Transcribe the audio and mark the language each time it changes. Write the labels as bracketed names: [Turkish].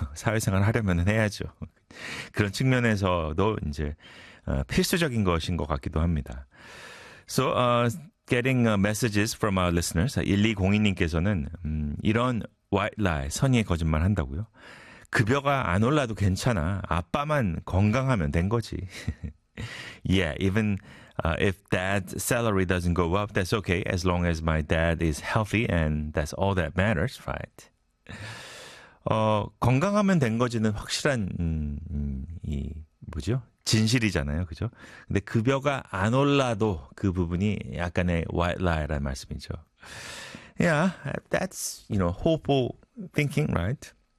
[Korean] 사회생활 하려면 해야죠. 그런 측면에서도 이제 필수적인 것인 것 같기도 합니다. [English] So, getting messages from our listeners, [Korean] 1202님께서는 이런 [English] white lie, [Korean] 선의의 거짓말 한다고요? 급여가 안 올라도 괜찮아. 아빠만 건강하면 된 거지. [English] Yeah, even if dad's salary doesn't go up, that's okay. As long as my dad is healthy and that's all that matters, right? [Korean] 건강하면 된 거지는 확실한 이 뭐죠? 진실이잖아요, 그죠? 근데 급여가 안 올라도 그 부분이 약간의 white lie라는 말씀이죠. [English] Yeah, that's, you know, hopeful thinking, right?